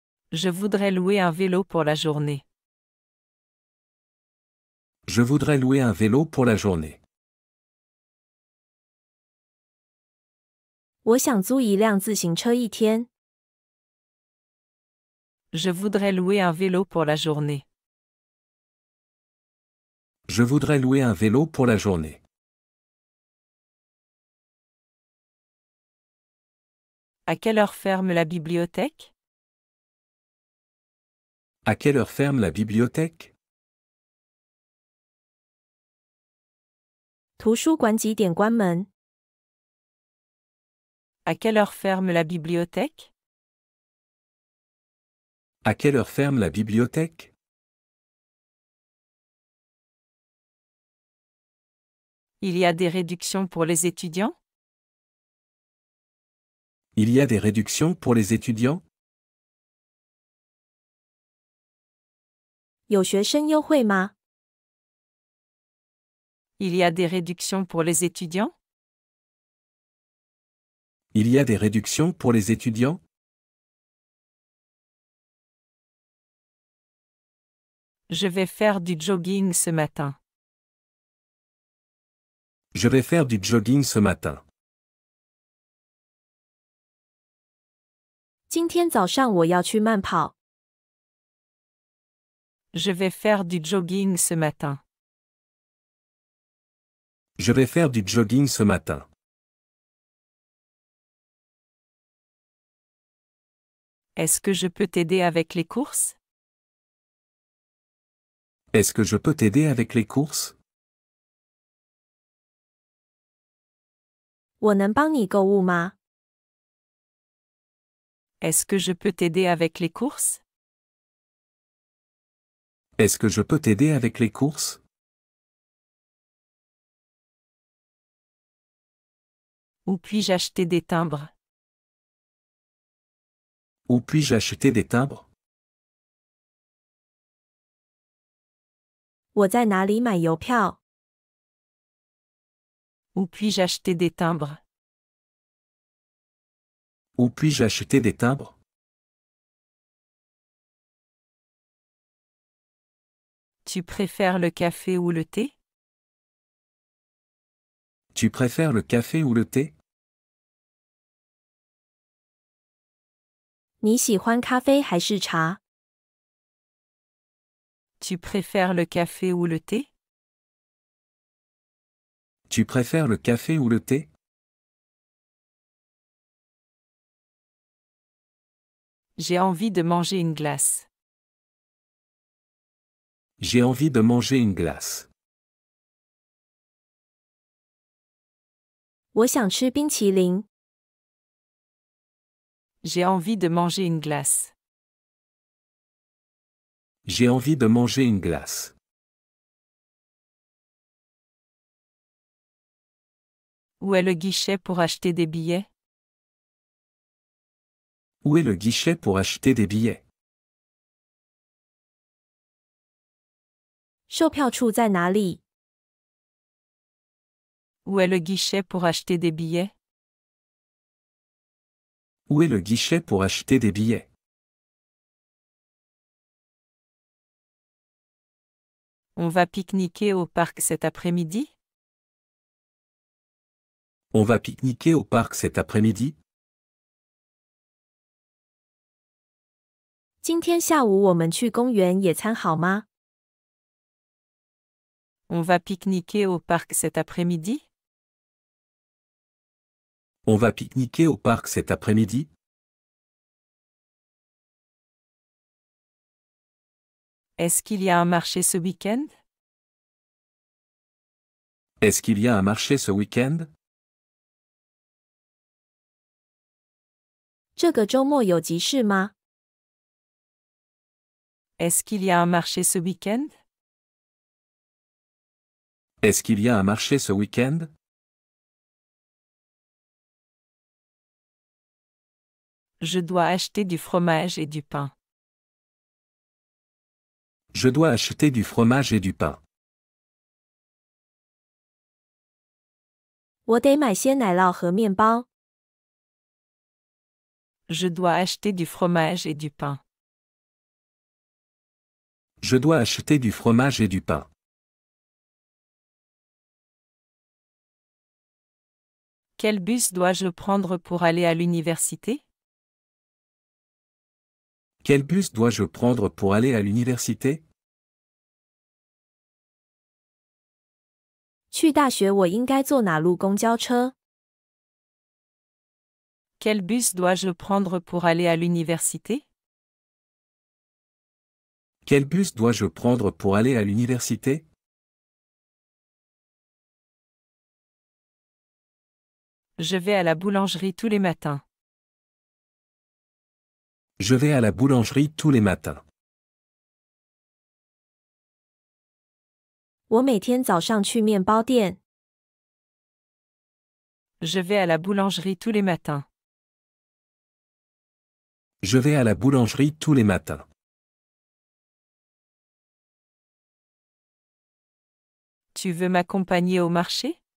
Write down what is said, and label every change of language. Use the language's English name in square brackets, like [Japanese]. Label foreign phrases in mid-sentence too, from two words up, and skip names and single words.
[French] Je voudrais louer un vélo pour la journée. Je voudrais louer un vélo pour la journée. [Chinese] 我想租一辆自行车一天。 [French] Je voudrais louer un vélo pour la journée. Je voudrais louer un vélo pour la journée. À quelle heure ferme la bibliothèque? À quelle heure ferme la bibliothèque? [Chinese] 图书馆几点关门？ [French] À quelle heure ferme la bibliothèque? À quelle heure ferme la bibliothèque? Il y a des réductions pour les étudiants? Il y a des réductions pour les étudiants? [Chinese] 有学生优惠吗？ [French] Il y a des réductions pour les étudiants? Il y a des réductions pour les étudiants? Je vais faire du jogging ce matin. Je vais faire du jogging ce matin. [Chinese] 今天早上我要去慢跑。 [French] Je vais faire du jogging ce matin. Je vais faire du jogging ce matin. Est-ce que je peux t'aider avec les courses? Est-ce que je peux t'aider avec les courses? [Chinese] 我能帮你购物吗？ [French] Est-ce que je peux t'aider avec les courses? Est-ce que je peux t'aider avec les courses? Où puis-je acheter des timbres? Où puis-je acheter des timbres? [Chinese] 我在哪里买邮票？ [French] Où puis-je acheter des timbres? Où puis-je acheter des timbres? Tu préfères le café ou le thé? Tu préfères le café ou le thé? [Chinese] 你喜欢咖啡还是茶？ [French] Tu préfères le café ou le thé? Tu préfères le café ou le thé? J'ai envie de manger une glace. J'ai envie de manger une glace. [Chinese] 我想吃冰淇淋。 [French] J'ai envie de manger une glace. J'ai envie de manger une glace. Où est le guichet pour acheter des billets? Où est le guichet pour acheter des billets? [Chinese] 售票处在哪里？ [French] Où est le guichet pour acheter des billets? Où est le guichet pour acheter des billets? On va pique-niquer au parc cet après-midi? On va pique-niquer au parc cet après-midi? [Chinese] 今天下午我们去公园野餐好吗？ [French] On va pique-niquer au parc cet après-midi? On va pique-niquer au parc cet après-midi? Est-ce qu'il y a un marché ce week-end? Est-ce qu'il y a un marché ce week-end? [Chinese] 这个周末有集市吗？ [French] Est-ce qu'il y a un marché ce week-end? Est-ce qu'il y a un marché ce week-end? Je dois acheter du fromage et du pain. Je dois acheter du fromage et du pain. [Chinese] 我得买些奶酪和面包。 [French] Je dois acheter du fromage et du pain. Je dois acheter du fromage et du pain. Quel bus dois-je prendre pour aller à l'université? Quel bus dois-je prendre pour aller à l'université? [Chinese] 去大学我应该坐哪路公交车？ [French] Quel bus dois-je prendre pour aller à l'université? Quel bus dois-je prendre pour aller à l'université? Je vais à la boulangerie tous les matins. Je vais à la boulangerie tous les matins. [Chinese] 我每天早上去面包店。 [French] Je vais à la boulangerie tous les matins. Je vais à la boulangerie tous les matins. Tu veux m'accompagner au marché?